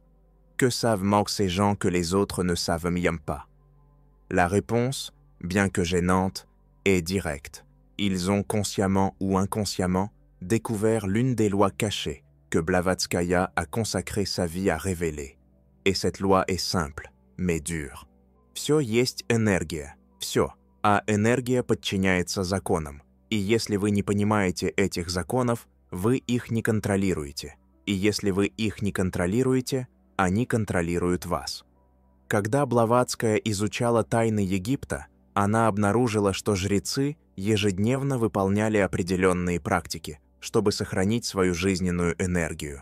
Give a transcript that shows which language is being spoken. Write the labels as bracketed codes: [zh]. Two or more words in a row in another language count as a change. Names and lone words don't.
[fr] Que savent ces gens que les autres ne savent même pas? La réponse, bien que gênante, est directe. Ils ont consciemment ou inconsciemment découvert l'une des lois cachées que Blavatskaya a consacré sa vie à révéler. Et cette loi est simple, mais dure. [ru] Все есть энергия, все, а энергия подчиняется законам. И если вы не понимаете этих законов, вы их не контролируете. И если вы их не контролируете, они контролируют вас. Когда Блаватская изучала тайны Египта, она обнаружила, что жрецы ежедневно выполняли определенные практики, чтобы сохранить свою жизненную энергию.